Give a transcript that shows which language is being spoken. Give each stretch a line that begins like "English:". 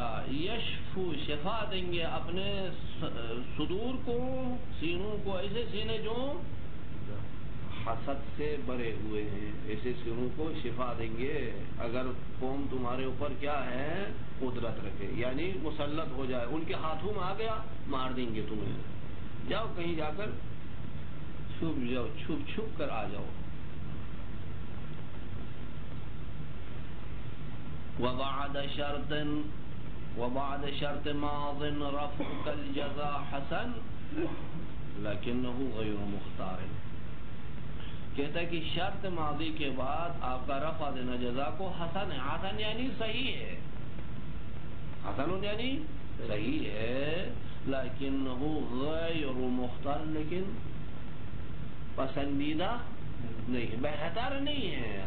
Urdu: یشفو شفا دیں گے اپنے صدور کو، سینوں کو، ایسے سینے جو حسد سے بھرے ہوئے ہیں ایسے سینوں کو شفا دیں گے اگر قوم تمہارے اوپر کیا ہے قدرت رکھے، یعنی مسلط ہو جائے ان کے ہاتھوں میں آ گیا مار دیں گے تمہیں. جاؤ کہیں جا کر چھپ جاؤ، چھپ کر آ جاؤ.
Arabic: وبعد شرط ماض رفعك الجزاء حسن لكنه غير مختار.
Urdu: کہتا ہے کہ شرط ماضی کے بعد آپ کا رفع دینا جزا کو حسن ہے. حسن یعنی صحیح ہے، حسن یعنی صحیح ہے،
Arabic: لیکنہ غیر مختار
Urdu: لیکن پسندیدہ نہیں ہے، بہتر نہیں ہے.